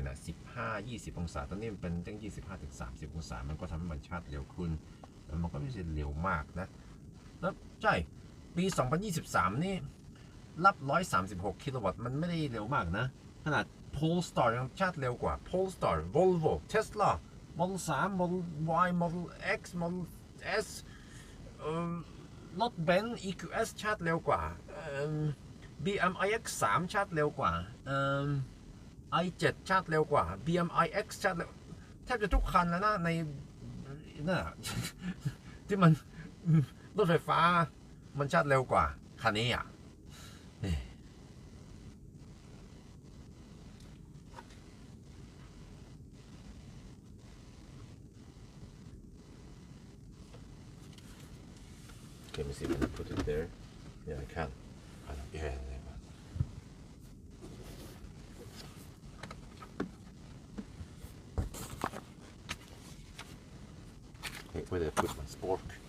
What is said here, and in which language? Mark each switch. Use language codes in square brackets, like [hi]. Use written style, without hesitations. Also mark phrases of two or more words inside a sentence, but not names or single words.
[th] นะ15-20 องศาตอนนี้มันเป็นตั้ง25-30 องศามันก็ทำให้มันชาร์จเร็วขึ้นมันก็ไม่ใช่เร็วมากนะแล้วใช่ปี 2023 นี่ รับ136 กิโลวัตต์มันไม่ได้เร็วมากนะขนาด Polestar ยังชาร์จเร็วกว่า Polestar Volvo Tesla Model 3 Model Y Model X Model S รถ Benz EQS ชาร์ จเร็วกว่าBM iX3 ชาร์จเร็วกว่าi7 ชาร์จเร็วก ว่า BM iX ชาร์จเร็วแทบจะทุกคันแล้วนะในน่ะที่มันรถไฟฟ้ามันชาร์จเร็วกว่าคันนี้อ่ะ [en] Let me see if I can put it there. Yeah, I can. Yeah, okay, where did I put my spork?